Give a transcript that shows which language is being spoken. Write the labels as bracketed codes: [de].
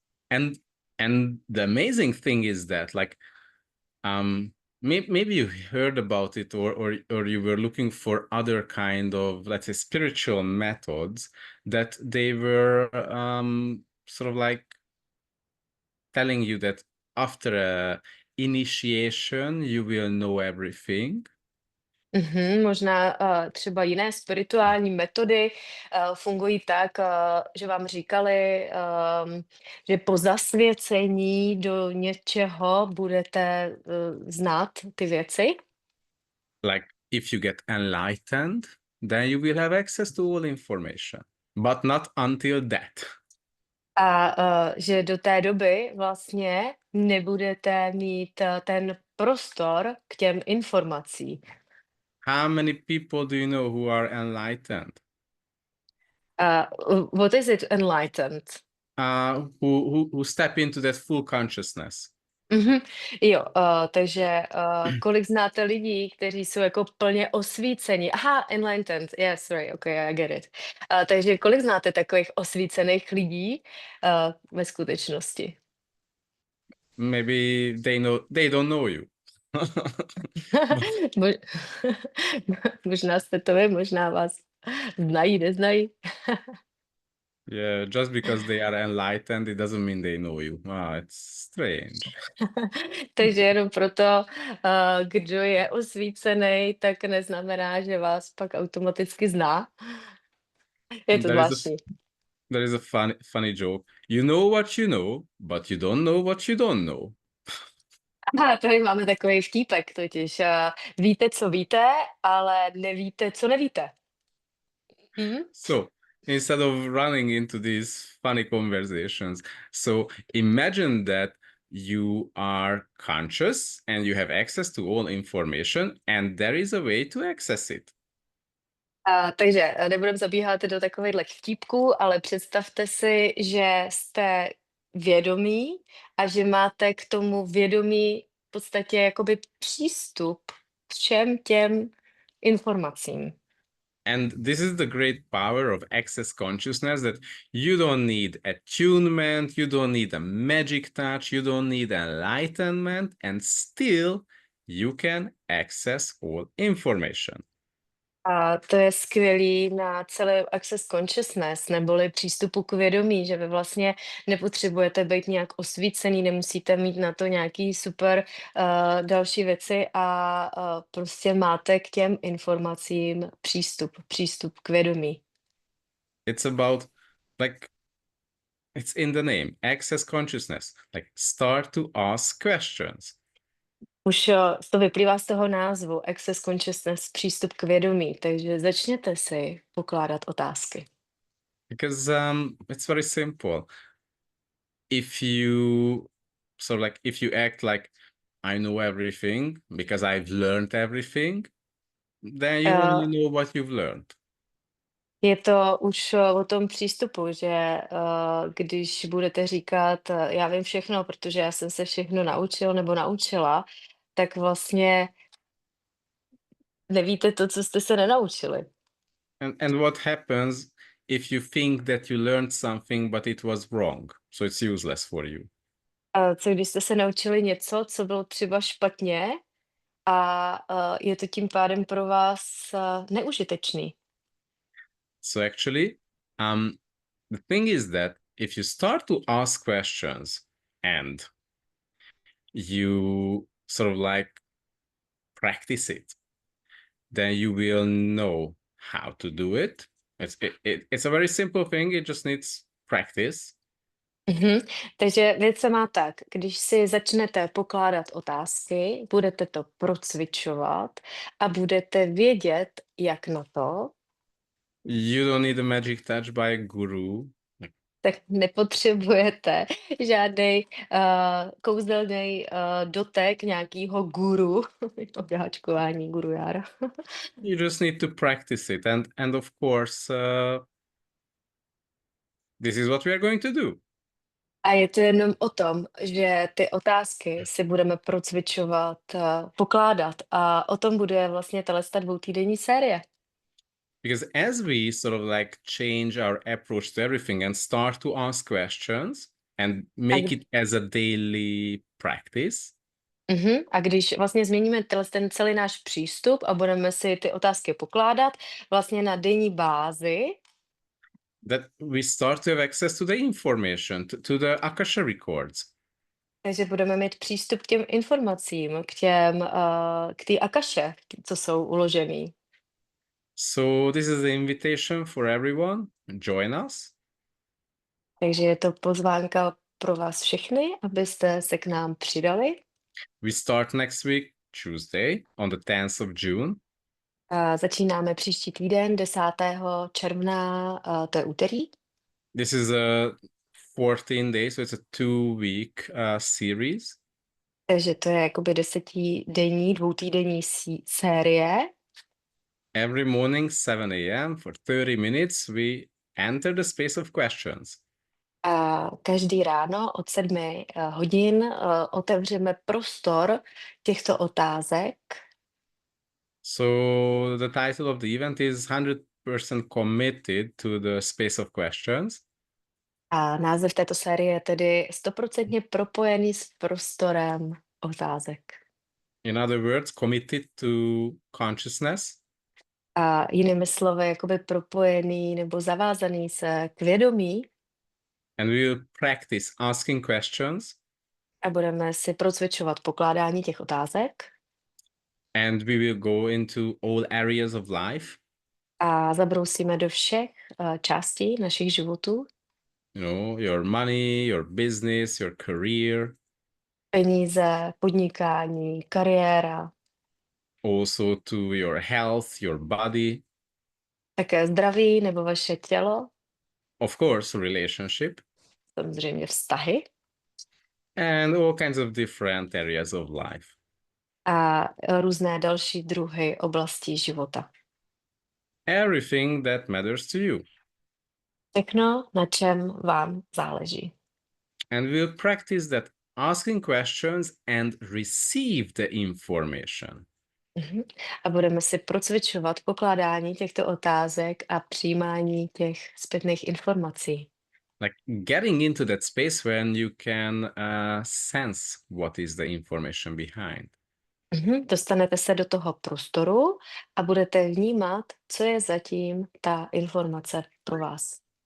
[en] And the amazing thing is that like maybe you heard about it or you were looking for other kind of, let's say, spiritual methods that they were sort of like telling you that after a initiation you will know everything. [cs] Možná třeba jiné spirituální metody fungují tak, že vám říkali, že po zasvěcení do něčeho budete znát ty věci. [en] Like if you get enlightened, then you will have access to all information, but not until that. [cs] A že do té doby vlastně nebudete mít ten prostor k těm informací. [en] How many people do you know who are enlightened? What is it enlightened? Who step into that full consciousness? Mhm. [cs] Jo, takže kolik znáte lidí, kteří jsou jako plně osvíceni? [en] Aha, enlightened, yes, right, okay, I get it. [cs] Takže kolik znáte takových osvícených lidí ve skutečnosti? [en] Maybe they don't know you. [cs] Mo- Možná jste to vy, možná vás znají, neznají. [en] Yeah, just because they are enlightened, it doesn't mean they know you. It's strange. [cs] Takže jenom proto, kdo je osvícený, tak neznamená, že vás pak automaticky zná. Je to [en] There is a [cs] zvláštní. [en] there is a funny joke. You know what you know, but you don't know what you don't know. [cs] Aha, tady máme takový vtípek totiž. Víte, co víte, ale nevíte, co nevíte. Mhm. [en] So instead of running into these funny conversations, so imagine that you are conscious and you have access to all information and there is a way to access it. [cs] Takže nebudeme zabíhat do takových vtípků, ale představte si, že jste vědomí a že máte k tomu vědomí v podstatě jakoby přístup k všem těm informacím. [en] And this is the great power of access consciousness, that you don't need attunement, you don't need a magic touch, you don't need enlightenment, and still you can access all information. [cs] A to je skvělý na celé access consciousness, neboli přístupu k vědomí, že vy vlastně nepotřebujete být nějak osvícený, nemusíte mít na to nějaký super další věci a prostě máte k těm informacím přístup k vědomí. [en] It's about, like, it's in the name, access consciousness, like start to ask questions. [cs] Už to vyplývá z toho názvu, access consciousness, přístup k vědomí, takže začněte si pokládat otázky. [en] Because it's very simple. If you if you act like I know everything because I've learned everything, then you only know what you've learned. [cs] Je to už o tom přístupu, že když budete říkat, já vím všechno, protože já jsem se všechno naučil nebo naučila, tak vlastně nevíte to, co jste se nenaučili. [en] And what happens if you think that you learned something but it was wrong, so it's useless for you? [cs] A co když jste se naučili něco, co bylo třeba špatně a je to tím pádem pro vás neužitečný? [en] So actually, the thing is that if you start to ask questions and you sort of like practice it, then you will know how to do it. It's a very simple thing. It just needs practice. [cs] Takže věc se má tak, když si začnete pokládat otázky, budete to procvičovat a budete vědět, jak na to, [en] You don't need a magic touch by a guru. [cs] tak nepotřebujete žádný kouzelný dotek nějakého guru, obdáčkování guru jára. [en] You just need to practice it. And of course, this is what we are going to do. [cs] A je to jenom o tom, že ty otázky si budeme procvičovat, pokládat a o tom bude vlastně tato dvoutýdenní série. [en] Because as we sort of like change our approach to everything and start to ask questions and make it as a daily practice. [cs] A když vlastně změníme ten celý náš přístup a budeme si ty otázky pokládat vlastně na denní bázi, [en] that we start to have access to the information, to the Akasha records. [cs] Takže budeme mít přístup k těm informacím, k té Akaše, co jsou uložený. [en] So this is the invitation for everyone. Join us. [cs] Takže je to pozvánka pro vás všechny, abyste se k nám přidali. [en] We start next week, Tuesday, on the 10th of June. [cs] Začínáme příští týden, 10. června, to je úterý. [en] This is a 14 days, so it's a 2-week series. [cs] Takže to je jakoby 10denní, dvoutýdenní série. [en] Every morning, 7 a.m. for 30 minutes, we enter the space of questions. [cs] A každý ráno od 7 hodin otevřeme prostor těchto otázek. [en] So the title of the event is 100% committed to the space of questions. [cs] A název této série je tedy 100% propojený s prostorem otázek. [en] In other words, committed to consciousness. [cs] A jinými slovy, jakoby propojený nebo zavázaný se k vědomí. [en] And we will practice asking questions. [cs] A budeme si procvičovat pokládání těch otázek. [en] And we will go into all areas of life. [cs] A zabrousíme do všech částí našich životů. [en] You know, your money, your business, your career. [cs] Peníze, podnikání, kariéra. [en] Also to your health, your body. [cs] Také zdraví nebo vaše tělo. [en] Of course, relationship. [cs] Samozřejmě vztahy. [en] and all kinds of different areas of life. [cs] A různé další druhy oblastí života. [en] Everything that matters to you. [cs] Všechno, na čem vám záleží. [en] And we'll practice that asking questions and receive the information. [cs] A budeme si procvičovat pokládání těchto otázek a přijímání těch zpětných informací. [en] Like getting into that space when you can sense what is the information behind. [cs] Dostanete se do toho prostoru a budete vnímat, co je zatím ta informace pro vás.